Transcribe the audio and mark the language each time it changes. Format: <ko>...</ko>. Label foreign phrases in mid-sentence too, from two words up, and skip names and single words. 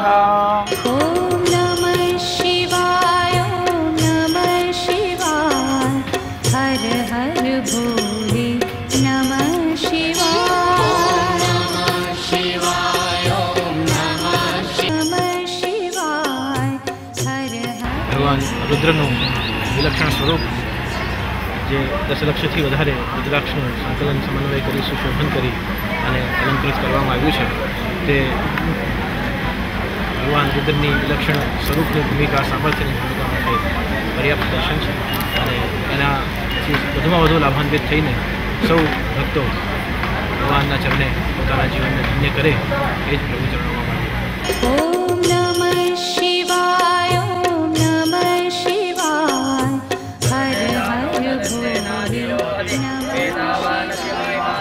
<sa>ॐ नमः शिवाय ॐ नमः शिवाय हर हर भोले नमः शिवाय नमः शिवाय ॐ नमः शिवाय हर हर।</sa> <gu>भगवान रुद्रનું વિલક્ષણ સ્વરૂપ જે 10 લક્ષથી વધારે રુદ્રાક્ષનું સંકલન સમન્વય કરી સુશોભન કરી અને અલંકૃત કરવામાં આવ્યું છે તે ભગવાન રુદ્રની વિલક્ષણ સ્વરૂપની ભૂમિકા સામર્થ્યની ભૂમિકા માટે પર્યાપ્ત દર્શન છે અને એનાથી વધુમાં વધુ લાભાન્વિત થઈને સૌ ભક્તો ભગવાનના ચરણે પોતાના જીવનને ધન્ય કરે એ જ પ્રભુ ચરણોમાં માંગે।</gu> <sa>ॐ नमः शिवाय ॐ नमः शिवाय हर हर भोले नमः शिवाय।</sa>